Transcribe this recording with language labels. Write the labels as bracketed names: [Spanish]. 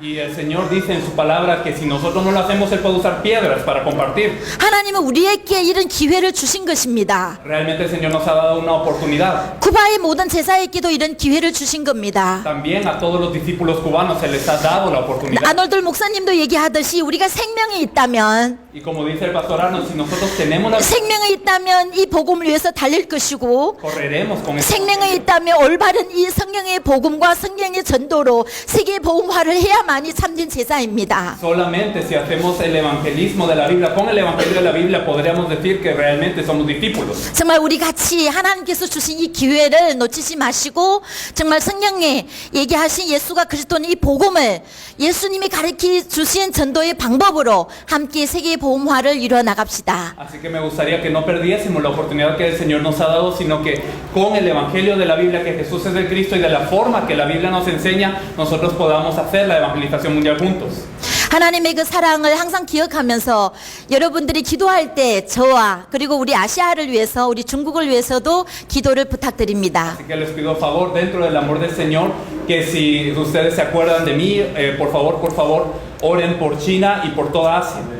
[Spanish] Y el Señor dice en su palabra que si nosotros no lo hacemos, Él puede usar piedras para compartir. [Korean] 하나님은 우리에게 이런 기회를 주신 것입니다. [Spanish] Realmente el Señor nos ha dado una oportunidad. [Korean] 쿠바의 모든 제사에게도 이런 기회를 주신 겁니다. [Spanish] También a todos los discípulos cubanos se les ha dado la oportunidad. [Korean] 아놀드 목사님도 얘기하듯이 우리가 생명이 있다면 [Spanish] Y como dice el pastor Arnold, si nosotros tenemos la [Korean] 생명이 있다면 이 복음을 위해서 달릴 것이고 [Spanish] correremos con eso. [Korean] 생명이 있다면 올바른 이 성경의 복음과 성경의 전도로 세계 복음화를 해야만이 참된 제자입니다. [Spanish] Solamente si hacemos el evangelismo de la Biblia, con el evangelio de la Biblia, podríamos decir que realmente somos discípulos. [Korean] 정말 우리 같이 하나님께서 주신 이 기회를 놓치지 마시고 정말 성경에 얘기하신 예수가 그리스도는 이 복음을 예수님이 가르쳐 주신 전도의 방법으로 함께 세계 보험화를 이루어 나갑시다. [Spanish] Así que me gustaría que no perdiésemos la oportunidad que el Señor nos ha dado, sino que con el evangelio de la Biblia, que Jesús es el Cristo y de la forma que la Biblia nos enseña, nosotros podamos hacer la evangelización mundial juntos. [Korean] 하나님의 그 사랑을 항상 기억하면서 여러분들이 기도할 때 저와 그리고 우리 아시아를 위해서 우리 중국을 위해서도 기도를 부탁드립니다. [Spanish] Así que les pido favor, dentro del amor del Señor, que si ustedes se acuerdan de mí, por favor, oren por China y por toda Asia.